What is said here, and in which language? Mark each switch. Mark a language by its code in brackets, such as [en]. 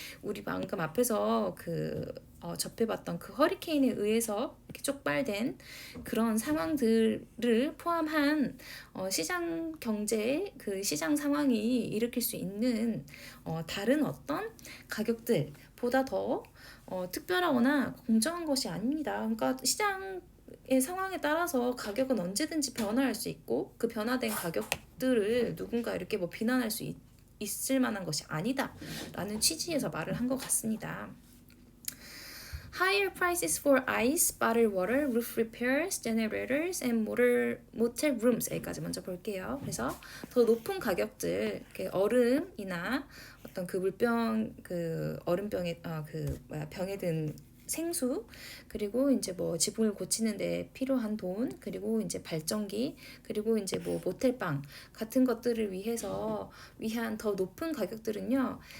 [ko] 우리 방금 앞에서 접해봤던 그 허리케인에 의해서 이렇게 촉발된 그런 상황들을 포함한 시장 경제의 그 시장 상황이 일으킬 수 있는 다른 어떤 가격들보다 더 특별하거나 공정한 것이 아닙니다. 그러니까 시장의 상황에 따라서 가격은 언제든지 변화할 수 있고 그 변화된 가격들을 누군가 이렇게 뭐 비난할 수 있을 만한 것이 아니다 라는 취지에서 말을 한 것 같습니다. [en] Higher prices for ice, bottled water, roof repairs, generators, and motel rooms. [ko] 여기까지 먼저 볼게요. 그래서 더 높은 가격들, 얼음이나 어떤 그 물병, 그 얼음병에, 병에 든 생수, 그리고 이제 뭐 지붕을 고치는데 필요한 돈, 그리고 이제 발전기, 그리고 이제 뭐 모텔방 같은 것들을 위한 더 높은 가격들은요,